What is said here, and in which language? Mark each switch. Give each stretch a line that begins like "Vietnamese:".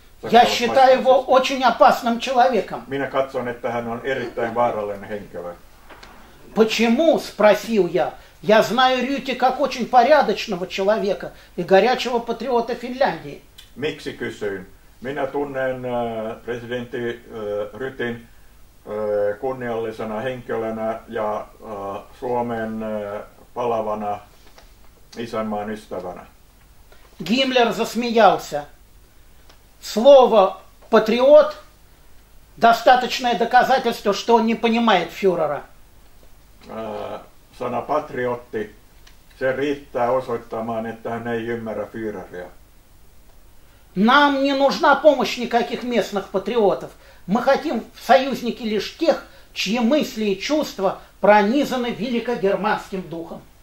Russian: Я считаю его очень опасным человеком.
Finnish: Minä katson, että hän on erittäin vaarallinen henkilö.
Russian: Почему, спросил я. Я знаю Рюти как очень порядочного человека и горячего патриота Финляндии.
Finnish: Miksi kysyin? Minä tunnen presidentti Rytin kunniallisena henkilönä ja Suomen palavana isänmaan ystävänä.
Russian: Гиммлер засмеялся. Слово «патриот» – достаточное доказательство, что он не понимает фюрера.
Finnish: Sana patriotti, se riittää osoittamaan, että hän ei ymmärrä Führeriä.
Russian: Нам не нужна помощь никаких местных патриотов. Мы хотим в союзники лишь тех, чьи мысли и чувства пронизаны великогерманским духом.